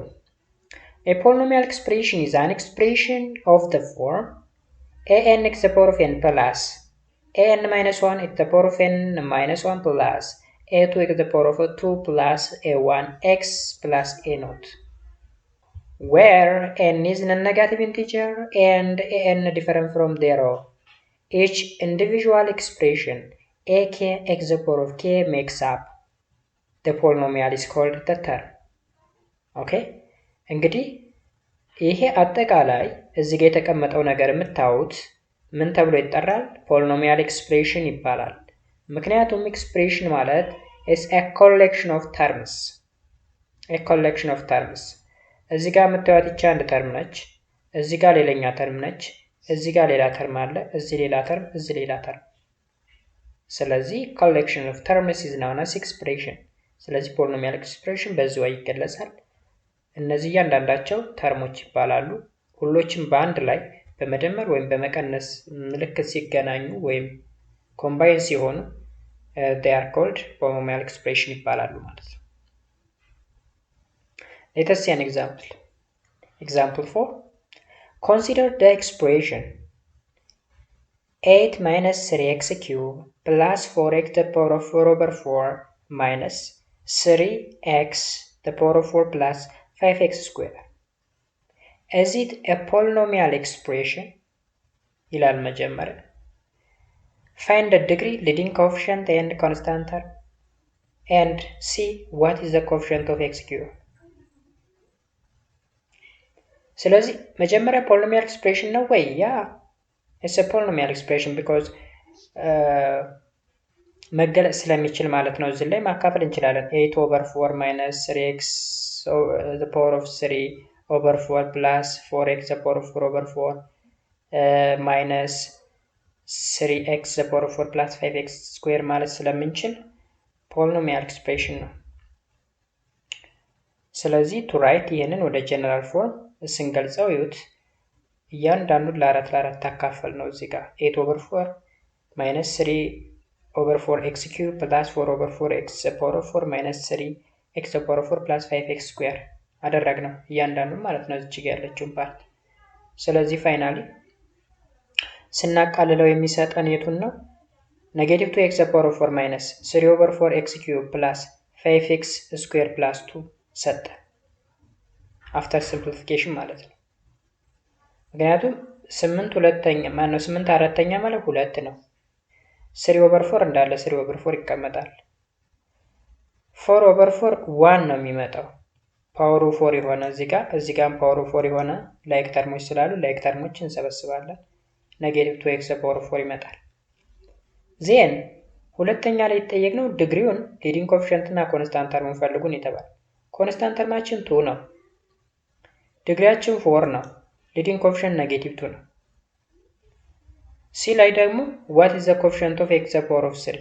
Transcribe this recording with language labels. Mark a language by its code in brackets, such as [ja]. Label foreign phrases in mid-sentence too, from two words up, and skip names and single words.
[en] A polynomial expression is an expression of the form an x to the power of n plus an minus 1 x to the power of n minus 1 plus a2 x to the power of 2 plus a1 x plus a naught, where n is a negative integer and n different from zero. Each individual expression ak x to the power of k makes up the polynomial is called the term. [am] Okay, እንግዲህ ይሄ አጠቃላይ እዚህ ጋር የተቀመጠው ነገር የምታዩት ምን ተብሎ ይጠራል? [en] polynomial expression [am] ይባላል። ምክንያቱም ኤክስፕሬሽን ማለት [en] is a collection of terms. [am] እዚህ ጋር የምታዩት ይቺ አንድ ተርም ነች፣ እዚህ ጋር ሌላኛ ተርም ነች፣ እዚህ ጋር ሌላ ተርም አለ፣ እዚህ ሌላ ተርም፣ እዚህ ሌላ ተርም። ስለዚህ [en] collection of terms is known as expression። [am] ስለዚህ [en] polynomial expression [am] በዚህ way ይገለጻል። እነዚህ እያንዳንዳቸው ተርሞች ይባላሉ። ሁሎችም በአንድ ላይ በመደመር ወይም በመቀነስ ምልክት ሲገናኙ ወይም ኮምባይን ሲሆኑ [en] they are called polynomial expression [am] ይባላሉ ማለት ነው። [en] Let us see an example. Example 4. Consider the expression 8 minus 3x cubed plus 4x to the power of 4 over 4 minus 3x to the power of 4 plus 5x square. Is it a polynomial expression? [am] ይላል መጀመሪያ። [en] Find the degree, leading coefficient and constant term, and see what is the coefficient of x cubed. [am] ስለዚህ መጀመሪያ [en] polynomial expression [am] ነው ወይ? [en] Yeah, it's a polynomial expression because [am] መገለጽ ስለሚችል ማለት ነው። እዚህ ላይ ማካፈል እንችላለን። [en] 8 over 4 minus 3x the power of 3 over 4 plus 4x the power of 4 over 4 minus 3x the power of 4 plus 5x square [am] ማለት ስለምንችል [en] polynomial expression ነው። [am] ስለዚህ [en] to write [am] ይህንን ወደ [en] general form [am] ስንገልጸው ይሁት እያንዳንዱን ለአራት ታካፈል ነው። እዚህ ጋር [en] 8 over 4 minus 3 over 4x cube plus 4 over 4x the power of 4 minus 3x the power of 4 plus 5x square [am] አደረግነው እያንዳንዱን ማለት ነው እዚህ ጋር ያለችውን ፓርት። ስለዚህ ፋይናሊ ስናቃልለው የሚሰጠን የቱን ነው? [en] negative 2x the power of 4 minus 3 over 4x cube plus 5x square plus 2 ሰጠ after simplification [am] ማለት ነው። ምክንያቱም 8 ሁለተኛ ማነው 8 አራተኛ ማለት 2 ነው። [en] 3 over 4 [am] እንዳለ 3 over 4 ይቀመጣል። 4 over 4 1 ነው የሚመጣው። ፓወሩ 4 ይሆነ እዚህ ጋር ፓወሩ 4 ይሆነ ላይክ ተርሞች ስላሉ ላይክ ተርሞችን እንሰበስባለን። [en] negative 2x the power of 4 [am] ይመጣል። ዜን ሁለተኛ ላይ የተጠየቅነው ዲግሪውን [en] leading coefficient [am] እና ኮንስታንት ተርሙን ፈልጉን የተባለ። ኮንስታንት ተርማችን 2 ነው። ዲግሪያችን 4 ነው። [en] leading coefficient [am] negative 2 ነው። ሲ ላይ ደግሞ [en] what is the coefficient of x the power of 3?